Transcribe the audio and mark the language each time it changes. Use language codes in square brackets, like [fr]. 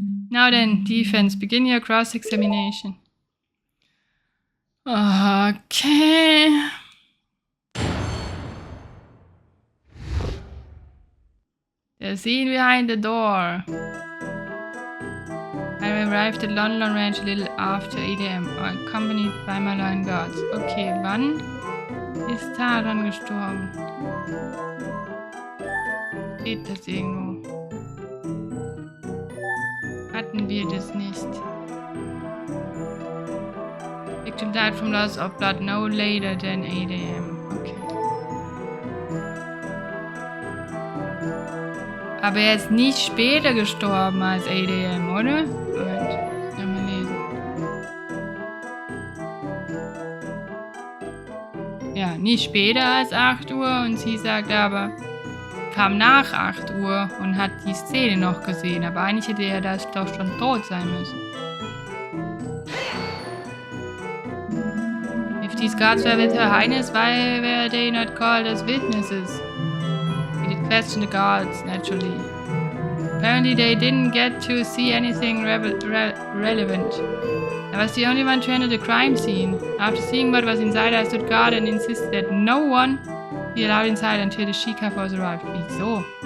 [en] Now then, defense, begin your cross-examination. Okay. The scene behind the door. I arrived at London Ranch a little after 8 AM, accompanied by my lion guards. [de] Okay, wann ist Taran gestorben? Steht das irgendwo? Hatten wir das nicht? [en] Victim died from loss of blood no later than 8 AM. Okay. [de] Aber er ist nicht später gestorben als 8 AM, oder? Moment, mal lesen. Ja, nicht später als 8 Uhr und sie sagt aber, kam nach 8 Uhr und hat die Szene noch gesehen, aber eigentlich hätte er das doch schon tot sein müssen. [en] these guards were with Her Highness, why were they not called as witnesses? We did question the guards, naturally. Apparently they didn't get to see anything relevant. I was the only one to enter the crime scene. After seeing what was inside, I stood guard and insisted that no one be allowed inside until the Sheikah force arrived. [de] Wieso?